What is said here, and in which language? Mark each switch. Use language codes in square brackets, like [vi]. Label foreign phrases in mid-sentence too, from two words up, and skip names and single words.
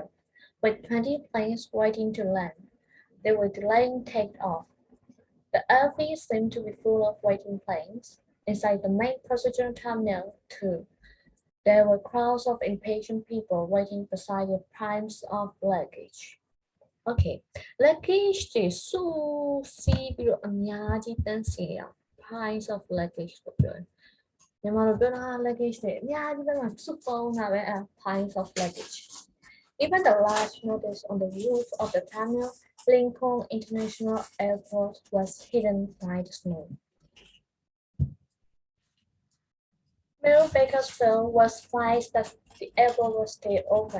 [en] With 20 planes waiting to land, they were delaying takeoff. The airfield seemed to be full of waiting planes. Inside the main passenger terminal, too, there were crowds of impatient people waiting beside the piles of luggage. Okay, luggage [my] တွေစုစည်းပြီးတော့အများကြီးတန်းစီရအောင် [en] piles of luggage [my] လို့ပြောတယ်။မြန်မာလိုပြောတာ luggage တွေအများကြီးပဲစုပေါင်းတာပဲ [en] piles of luggage. Even the large notice on the roof of the terminal Lincoln International Airport was hidden by the snow. Mill Bakersfield was advised that the airport would stay open.